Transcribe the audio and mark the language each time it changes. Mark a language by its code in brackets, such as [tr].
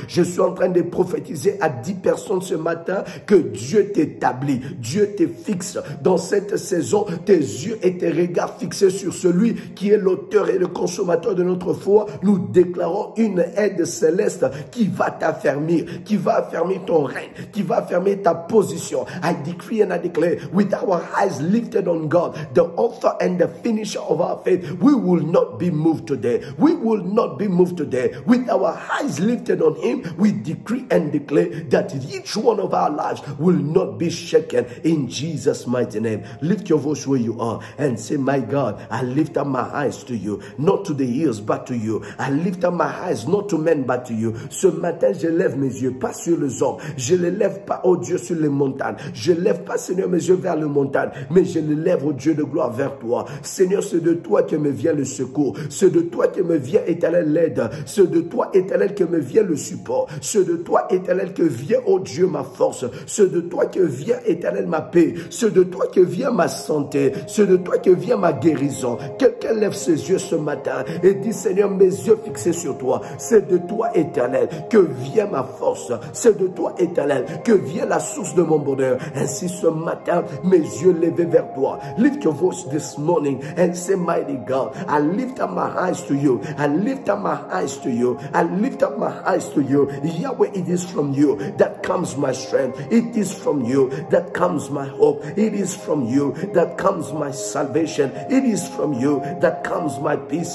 [fr] Je suis en train de prophétiser à 10 personnes ce matin que Dieu t'établit. Dieu te fixe. Dans cette saison, tes yeux et tes regards fixés sur celui qui est l'auteur et le consommateur de notre foi. Nous déclarons une aide céleste qui va t'affermir, qui va affermir ton règne, qui va affermir ta position. [en] I decree and I declare, with our eyes lifted on God, the author and the finisher of our faith, we will not be moved today. We will not be moved today. With our eyes lifted on Him, we decree and declare that each one of our lives will not be shaken in Jesus' mighty name. Lift your voice where you are and say, my God, I lift up my eyes to you, not to the hills, but to you. I lift up my eyes, not to men, but to you. [fr] Ce matin, je lève mes yeux, pas sur les hommes. Je ne les lève pas, oh Dieu, sur les montagnes. Je ne lève pas Seigneur, mes yeux vers le montagne, mais je les lève, au Dieu de gloire, vers toi. Seigneur, c'est de toi que me vient le secours, c'est de toi que me vient, Éternel, l'aide, c'est de toi, Éternel, que me vient le support, c'est de toi, Éternel, que vient, oh Dieu, ma force, c'est de toi que vient, Éternel, ma paix, c'est de toi que vient ma santé, c'est de toi que vient ma guérison. Quelqu'un lève ses yeux ce matin et dit, Seigneur, mes yeux fixés sur toi, c'est de toi, Éternel, que vient ma force, c'est de toi, Éternel, que vient la source de mon bonheur. Ainsi ce matin, mes yeux levés vers toi. [en] Lift your voice this morning and say, mighty God, I lift up my eyes to you. I lift up my eyes to you. I lift up my eyes to you. Yahweh, it is from you that comes my strength. It is from you that comes my hope. It is from you that comes my salvation. It is from you that comes my peace.